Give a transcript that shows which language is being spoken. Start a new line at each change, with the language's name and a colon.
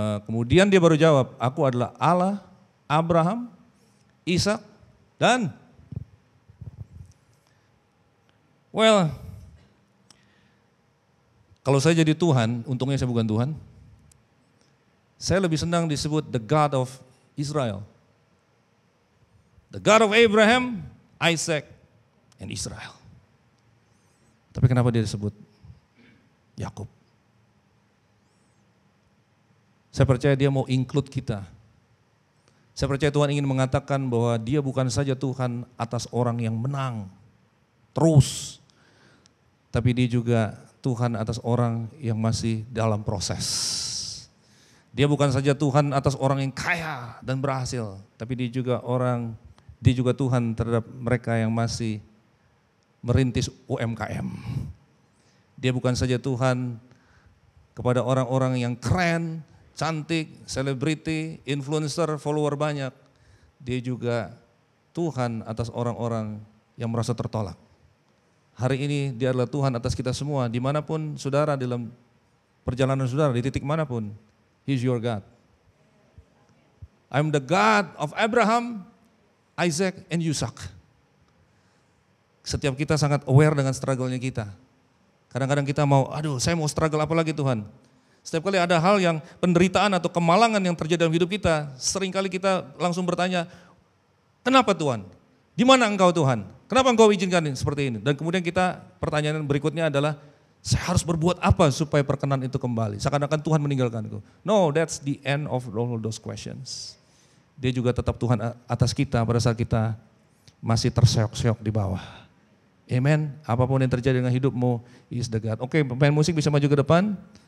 Indonesian: Kemudian dia baru jawab, aku adalah Allah, Abraham, Ishak, dan kalau saya jadi Tuhan, untungnya saya bukan Tuhan, saya lebih senang disebut
English: the God of Israel. The God of Abraham, Isaac, and Israel.
Indonesian: Tapi kenapa dia disebut Yakub? Saya percaya dia mau include kita. Saya percaya Tuhan ingin mengatakan bahwa dia bukan saja Tuhan atas orang yang menang terus, tapi dia juga Tuhan atas orang yang masih dalam proses. Dia bukan saja Tuhan atas orang yang kaya dan berhasil, tapi dia juga Tuhan terhadap mereka yang masih merintis UMKM. Dia bukan saja Tuhan kepada orang-orang yang keren, cantik, selebriti, influencer, follower banyak. Dia juga Tuhan atas orang-orang yang merasa tertolak. Hari ini dia adalah Tuhan atas kita semua, dimanapun saudara dalam perjalanan saudara, di titik manapun,
English: He's your God. I'm the God of Abraham, Isaac, and Ishak.
Indonesian: Setiap kita sangat aware dengan struggle-nya kita. Kadang-kadang kita mau, saya mau struggle apa lagi Tuhan? Setiap kali ada hal yang penderitaan atau kemalangan yang terjadi dalam hidup kita, seringkali kita langsung bertanya, kenapa Tuhan? Di mana engkau Tuhan? Kenapa engkau izinkan seperti ini? Dan kemudian pertanyaan berikutnya adalah, saya harus berbuat apa supaya perkenan itu kembali? Seakan-akan Tuhan meninggalkanku.
English: No, that's the end of all those questions.
Indonesian: Dia juga tetap Tuhan atas kita pada saat kita masih terseok-seok di bawah. Amen. Apapun yang terjadi dengan hidupmu,
English: He is the God.
Indonesian: Oke, pemain musik bisa maju ke depan.